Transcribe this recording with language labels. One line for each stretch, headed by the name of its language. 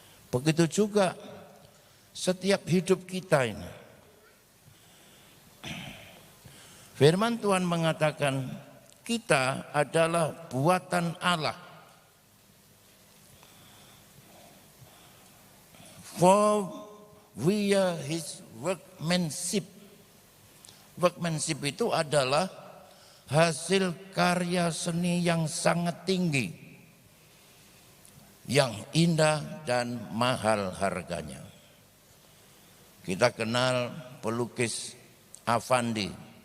Indonesian: Begitu juga setiap hidup kita ini. Firman Tuhan mengatakan kita adalah buatan Allah.
English: For we are His workmanship.
Indonesian: Workmanship itu adalah hasil karya seni yang sangat tinggi, yang indah dan mahal harganya. Kita kenal pelukis Avandi.